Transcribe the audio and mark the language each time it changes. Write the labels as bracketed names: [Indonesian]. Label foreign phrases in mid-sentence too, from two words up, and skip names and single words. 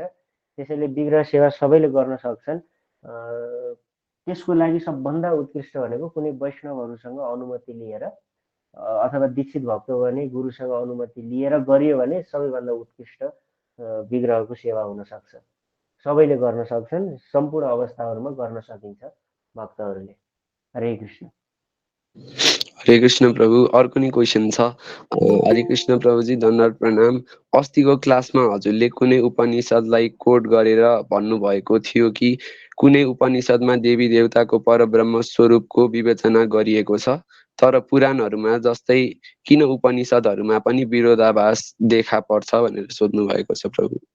[Nepali] त्यसैले विग्रह सेवा सबैले गर्न सक्छन्। त्यसको लागि सबभन्दा उत्कृष्ट भनेको कुनै वैष्णवहरूसँग अनुमति लिएर अथवा दीक्षित भक्त हो भने गुरुसँग अनुमति लिएर गरियो भने सबैभन्दा उत्कृष्ट विग्रहको सेवा हुन सक्छ। सबैले गर्न सक्छन्, सम्पूर्ण अवस्थाहरूमा गर्न सकिन्छ भक्तहरूले। हरे कृष्ण। हरे कृष्ण प्रभु। अर्को नि क्वेसन छ। हरे कृष्ण प्रभुजी, धन्यवाद, प्रणाम। अस्तिको क्लासमा हजुरले कुनै उपनिषदलाई कोट गरेर भन्नुभएको थियो कि कुनै उपनिषदमा देवी देवताको परब्रह्म स्वरूपको विवेचना गरिएको छ, तर पुराणहरूमा जस्तै किन उपनिषदहरूमा पनि विरोधाभास देखा पर्छ भनेर सोध्नु भएको छ प्रभु।